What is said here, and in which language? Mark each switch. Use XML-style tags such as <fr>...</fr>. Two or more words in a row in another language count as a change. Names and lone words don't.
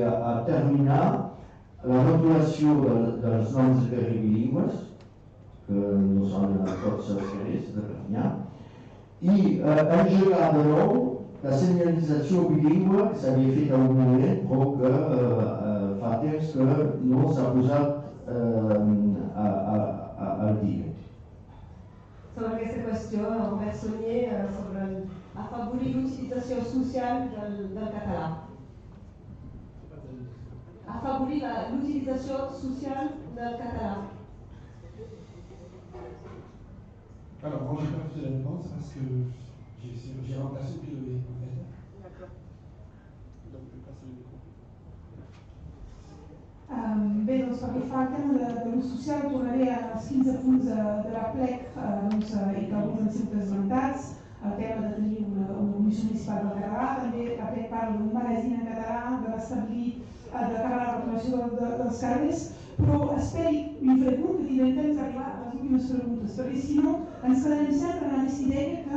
<ca>a terminar la rotulació dels noms de carrer bilingües, que no són tots els carrers de Perpinyà, i engegar de nou la senyalització bilingüe que s'havia fet a un moment, però que fa temps que no s'ha posat al dia. Sobre aquesta qüestió, Albert Sunyer, sobre afavorir l'utilització social del català. Afavorir l'utilització social del català.</ca> <fr>Alors, moi, je n'ai pas fait la réponse parce que j'ai remplacé Piloé, en fait. D'accord. Donc, je passe le micro.</fr> <ca>Bé, doncs pel que fa al tema de l'ús social, tornaré als 15 punts de la plec i que alguns han sigut esmentats, el tema de tenir una comissió municipal del català, també la plec parla d'un magazín en català, de l'establir, de cara a la reclamació dels carrers, però esperi, li faré curt, que tindrem temps d'arribar a les últimes preguntes, perquè si no ens quedarem sempre en aquesta idea que</ca>